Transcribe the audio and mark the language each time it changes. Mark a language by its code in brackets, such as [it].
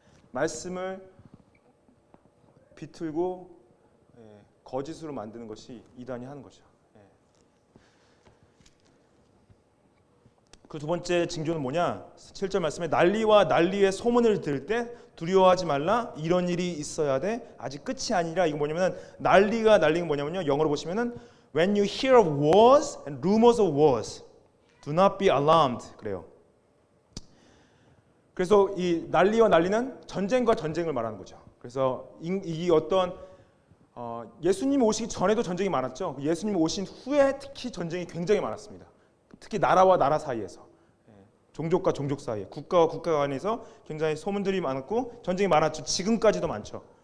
[ko] 말씀을 비틀고 거짓으로 만드는 것이 이단이 하는 거죠. 그 두 번째 징조는 뭐냐? 7절 말씀에 난리와 난리의 소문을 들을 때 두려워하지 말라. 이런 일이 있어야 돼. 아직 끝이 아니라. 이거 뭐냐면 난리가 날리는 뭐냐면요. 영어로 보시면은 [en] When you hear of wars and rumors of wars, do not be alarmed. [ko] 그래요. 그래서 이 난리와 난리는 전쟁과 전쟁을 말하는 거죠. 그래서 이 어떤 예수님 오시기 전에도 전쟁이 많았죠. 예수님 오신 후에 특히 전쟁이 굉장히 많았습니다. 특히 나라와 나라 사이에서, 종족과 종족 사이에, 국가와 국가 간에서 굉장히 소문들이 많았고 전쟁이 많았죠. 지금까지도 많죠.